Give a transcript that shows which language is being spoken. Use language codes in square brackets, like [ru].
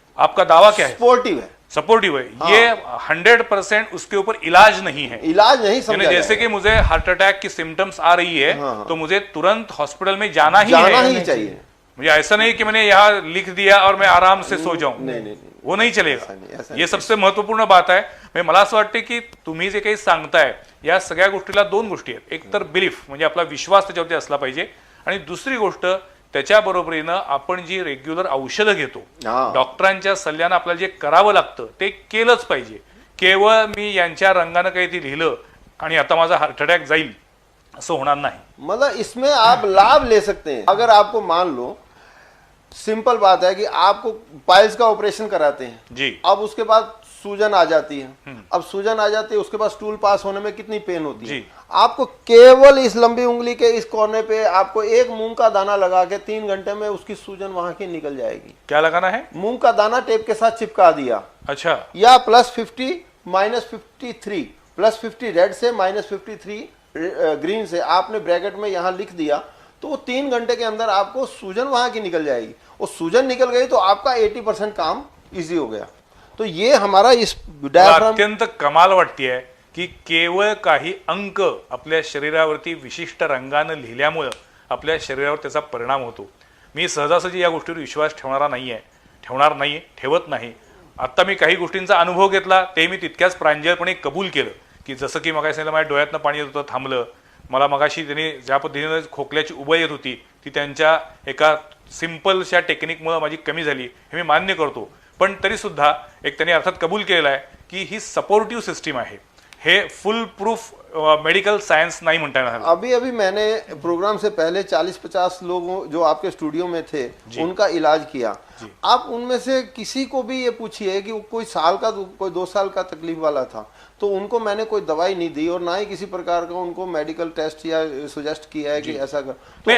[hi] आपका दावा क्या है? सपोर्टिव है। हाँ। ये 100% उसके ऊपर इलाज नहीं है, इलाज नहीं समझा। जैसे कि मुझे हार्ट अटैक की सिम्टम्स आ रही है, हाँ, तो मुझे तुरंत हॉस्पिटल में जाना ही चाहिए। मुझे ऐसा नहीं कि मैंने यहाँ लिख दिया और मैं आराम से सो जाऊं, नहीं, वो नहीं चलेगा। ये सबसे महत्वपूर्ण बात [mr] आहे। मला असं वाटते की तुम्ही जे काही सांगताय या सगळ्या गोष्टीला 2 गोष्टी आहेत। एक तर बिलीफ म्हणजे आपला विश्वास त्याच्यावरती असला पाहिजे, आणि दुसरी गोष्ट त्याच्या बरोबरीनं आपण जी रेग्युलर औषधं घेतो, डॉक्टरांच्या सल्ल्यानं आपल्याला जे करावं लागतं ते केलंच पाहिजे। केवळ मी यांच्या रंगानं काही ते लिहिलं आणि आता माझा हार्ट अटॅक जाईल असं होणार नाही। [hi] मतलब इसमें आप लाभ ले सकते हैं। अगर आपको मान लो सिंपल बात है कि आपको पाइल्स का ऑपरेशन कराते हैं जी। अब उसके बाद सूजन आ जाती है, अब सूजन आ जाती है उसके बाद स्टूल पास होने में कितनी पेन होती है। जी। आपको केवल इस लंबी उंगली के इस कोने पे आपको एक मूंग का दाना लगा के 3 घंटे में उसकी सूजन वहां की निकल जाएगी। क्या लगाना है? मूंग का दाना टेप के साथ चिपका दिया, अच्छा। या +50 -53, +50 रेड से -53 ग्रीन से आपने ब्रैकेट में यहां लिख दिया, तो वो 3 घंटे के अंदर आपको सूजन वहां की निकल जाएगी। और सूजन निकल गई तो आपका 80% काम इजी हो गया। तो ये हमारा इस डायफ्राम [mr] अत्यंत कमाल वाटतेय की केवळ काही अंक आपल्या शरीरावरती विशिष्ट रंगानं लिहिल्यामुळं आपल्या शरीरावर त्याचा परिणाम होतो। मी सहजासहजी या गोष्टीवर विश्वास ठेवणार नाही, ठेवत नाही। आता मी काही गोष्टींचा अनुभव घेतला, ते मी तितक्याच प्रांजळपणे कबूल केलं की जसं की मगाशी सांगितलं माझ्या डोळ्यातनं पाणी येत होतं, थांबलं। मला मगाशी त्यांनी ज्या पद्धतीने खोकल्याची उबळ येत होती ती त्यांच्या एका सिंपलशा टेक्निकमुळे माझी कमी झाली, हे मी मान्य करतो। पण तरी सुद्धा एक त्यांनी अर्थात कबूल केलेला आहे की ही सपोर्टिव्ह सिस्टीम आहे, हे फुल प्रूफ मेडिकल सायन्स नहीं म्हणता येणार। [hi] अभी मैंने प्रोग्राम से पहले 40-50 लोगों जो आपके स्टूडियो में थे उनका इलाज किया। आप उनमें से किसी को भी ये पूछिए कि कोई साल का कोई 2 साल का तकलीफ वाला था तो उनको मैंने कोई दवाई नहीं दी और ना ही किसी प्रकार का उनको मेडिकल टेस्ट या सजेस्ट किया है कि ऐसा कर।